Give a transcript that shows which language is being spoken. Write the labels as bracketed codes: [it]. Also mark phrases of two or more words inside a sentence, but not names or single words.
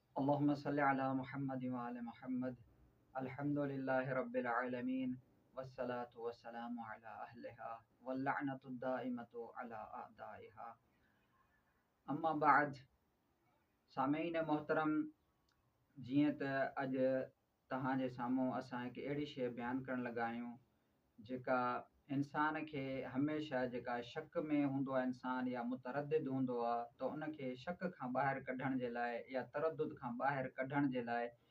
[ar] اللهم صل على محمد و آل محمد. الحمد لله رب العالمين والصلاة والسلام على أهلها واللعنة دائمة على أعدائها. أما بعد, [sd] सामीन मोहतरम, जिए त अज तहांजे साम्हूं असां हिकु अहिड़ी शइ बयानु करण लॻा आहियूं जेका इंसान खे हमेशह जेका शक में हूंदो आहे इंसान या मुतरद्दिद हूंदो आहे त उनखे शक खां ॿाहिरि कढण जे लाइ या तरद्दुद खां ॿाहिरि कढण जे लाइ